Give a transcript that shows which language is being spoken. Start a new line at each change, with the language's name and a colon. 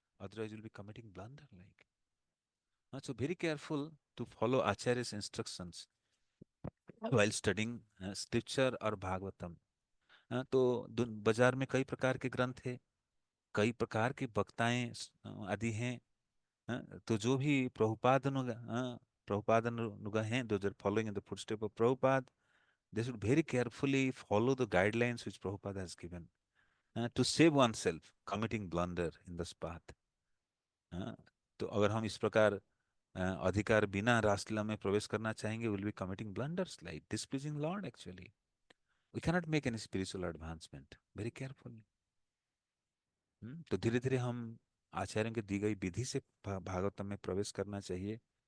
English: Otherwise will be committing blunder like. So very careful to follow Acharya's instructions while studying scripture
Hindi: और
English: Bhagavatam.
Hindi: तो बाजार में कई प्रकार के ग्रंथ है, कई प्रकार की वक्ताएं आदि हैं। तो जो भी प्रभुपाद अनुग हैं,
English: those are following in the footstep of Prabhupada, they should very carefully follow the guidelines which Prabhupada has given to save oneself committing blunder in this path।
Hindi: हाँ, तो अगर हम इस प्रकार अधिकार बिना रासलीला में प्रवेश करना चाहेंगे,
English: Will be committing blunders like displeasing Lord actually. We cannot make any spiritual advancement very careful.
Hindi: तो धीरे धीरे हम आचार्यों की दी गई विधि से भागवतम में प्रवेश करना चाहिए।